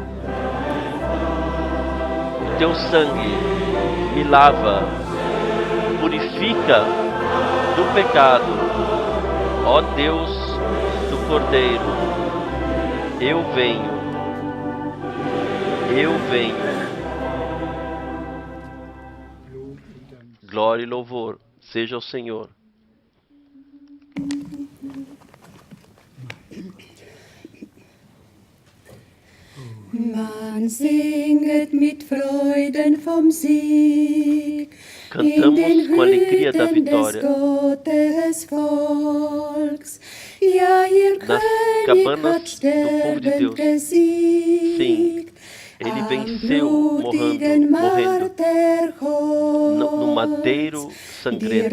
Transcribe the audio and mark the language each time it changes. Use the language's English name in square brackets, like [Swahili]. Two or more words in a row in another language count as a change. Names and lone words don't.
[Portuguese] O teu sangue me lava, purifica do pecado. Ó Deus do Cordeiro, eu venho. Glória e louvor seja ao Senhor. [German] Man singet mit Freuden vom Sieg. [Portuguese] Cantamos com alegria da vitória. Nas cabanas do povo de Deus. Sim, ele venceu morrendo no madeiro sangrento.